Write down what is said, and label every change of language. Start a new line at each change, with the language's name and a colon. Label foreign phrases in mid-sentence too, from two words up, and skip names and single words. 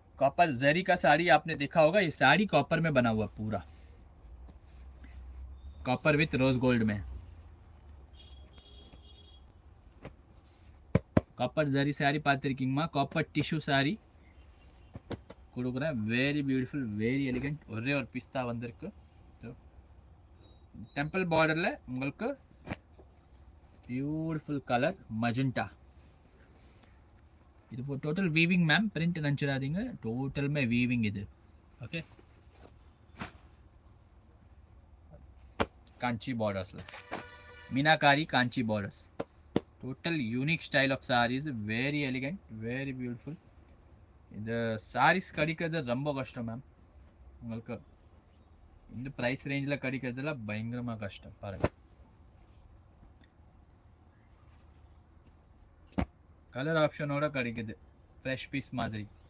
Hindi: कॉपर जरी का साड़ी आपने देखा होगा, ये साड़ी कॉपर में बना हुआ पूरा,
English: copper with rose gold
Hindi: में.
Tamil: காப்பர் ஜரி சாரி பார்த்துருக்கீங்கம்மா.
English: copper tissue saree
Tamil: கொடுக்குறேன்.
English: very beautiful, very elegant.
Tamil: ஒரே ஒரு பீஸ் தான் வந்திருக்கு.
English: temple border
Tamil: உங்களுக்கு
English: beautiful colour magenta.
Tamil: இது
English: total weaving
Tamil: மேம், பிரிண்ட் நினச்சிடாதீங்க,
English: totally weaving
Tamil: இது. ஓகே, காஞ்சி பார்டர்ஸில் மீனாகாரி காஞ்சி பார்டர்ஸ்.
English: total unique style of sarees, very elegant, very beautiful.
Tamil: இந்த sarees கிடைக்கிறது ரொம்ப கஷ்டம் மேம். உங்களுக்கு இந்த
English: price range
Tamil: கிடைக்கிறதுல பயங்கரமாக கஷ்டம். பாருங்க,
English: colour option
Tamil: கிடைக்குது,
English: fresh piece
Tamil: மாதிரி.